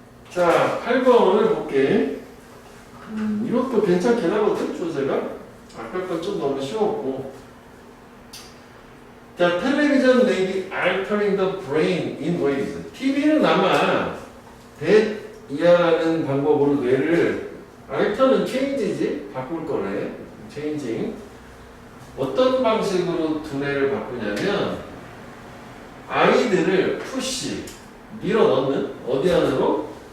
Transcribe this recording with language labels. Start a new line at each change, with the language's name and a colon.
Korean: 자, 8번을 볼게. 이것도 괜찮게 나거든, 조제가. 아까 건 좀 너무 쉬웠고.
English: 자, television may be altering the brain in ways.
Korean: TV는 아마 이해하는 방법으로 뇌를 alter는 change지? 바꿀 거네. changing. 어떤 방식으로 두뇌를 바꾸냐면 아이들을 푸시, 밀어 넣는 어디 안으로?